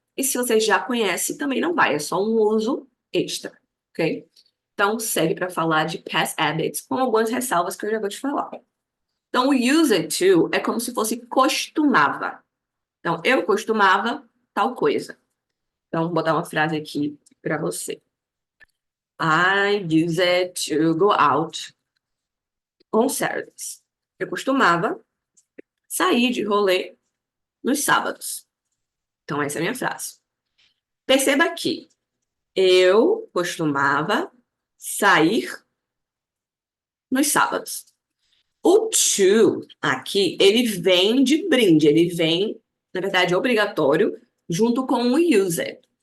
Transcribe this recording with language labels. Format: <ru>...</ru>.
<pt>E se você já conhece, também não vai. É só um uso extra, ok? Então, segue para falar de past habits, com algumas ressalvas que eu já vou te falar. Então, o used to é como se fosse costumava. Então, eu costumava tal coisa. Então, vou botar uma frase aqui para você.</pt> <en>I used to go out on Saturdays.</en> <pt>Eu costumava sair de rolê nos sábados. Então, essa é a minha frase. Perceba que eu costumava sair nos sábados. O to aqui, ele vem de brinde, ele vem, na verdade, obrigatório, junto com o used.</pt>